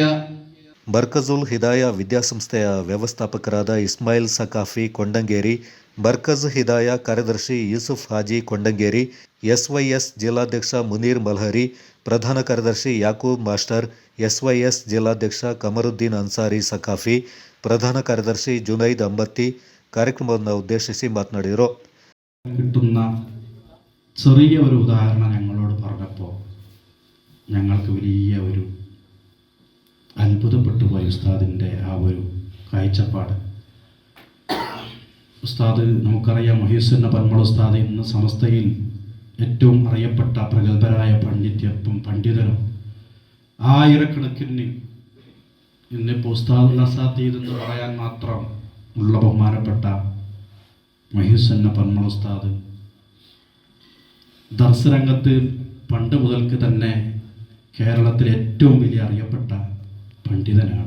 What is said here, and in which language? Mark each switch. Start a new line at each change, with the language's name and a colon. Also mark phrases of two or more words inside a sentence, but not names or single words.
Kannada: ಮರ್ಕಜುಲ್ ಹಿದಾಯ ವಿದ್ಯಾಸಂಸ್ಥೆಯ ವ್ಯವಸ್ಥಾಪಕರಾದ ಇಸ್ಮಾಯಿಲ್ ಸಕಾಫಿ ಕೊಂಡಂಗೇರಿ, ಮರ್ಕಜ್ ಹಿದಾಯ ಕಾರ್ಯದರ್ಶಿ ಯೂಸುಫ್ ಹಾಜಿ ಕೊಂಡಂಗೇರಿ, ಎಸ್ವೈಎಸ್ ಜಿಲ್ಲಾಧ್ಯಕ್ಷ ಮುನೀರ್ ಮಲ್ಹರಿ, ಪ್ರಧಾನ ಕಾರ್ಯದರ್ಶಿ ಯಾಕೂಬ್ ಮಾಸ್ಟರ್, ಎಸ್ವೈಎಸ್ ಜಿಲ್ಲಾಧ್ಯಕ್ಷ ಕಮರುದ್ದೀನ್ ಅನ್ಸಾರಿ ಸಕಾಫಿ, ಪ್ರಧಾನ ಕಾರ್ಯದರ್ಶಿ ಜುನೈದ್ ಅಂಬತ್ತಿ ಕಾರ್ಯಕ್ರಮವನ್ನು ಉದ್ದೇಶಿಸಿ മാതനാടിದರು.
Malayalam: കിട്ടുന്ന ചെറിയ ഒരു ഉദാഹരണം ഞങ്ങളോട് പറഞ്ഞപ്പോൾ ഞങ്ങൾക്ക് വലിയ ഒരു അത്ഭുതപ്പെട്ടു പോയി ഉസ്താദിൻ്റെ ആ ഒരു കാഴ്ചപ്പാട്. ഉസ്താദ് നമുക്കറിയാം, മഹീസുന്ന പന്മള ഉസ്താദ് ഇന്ന് സമസ്തയിൽ ഏറ്റവും അറിയപ്പെട്ട പ്രഗത്ഭരായ പണ്ഡിതരും ആയിരക്കണക്കിന് ഇന്നിപ്പോൾ ഉസ്താദ് നസാത്തീദ് എന്ന് പറയാൻ മാത്രം ഉള്ള ബഹുമാനപ്പെട്ട മഹീസുന്ന പന്മള ഉസ്താദ് ദർസ് രംഗത്ത് പണ്ട് മുതൽക്ക് തന്നെ കേരളത്തിലെ ഏറ്റവും വലിയ അറിയപ്പെട്ട പണ്ഡിതനാണ്.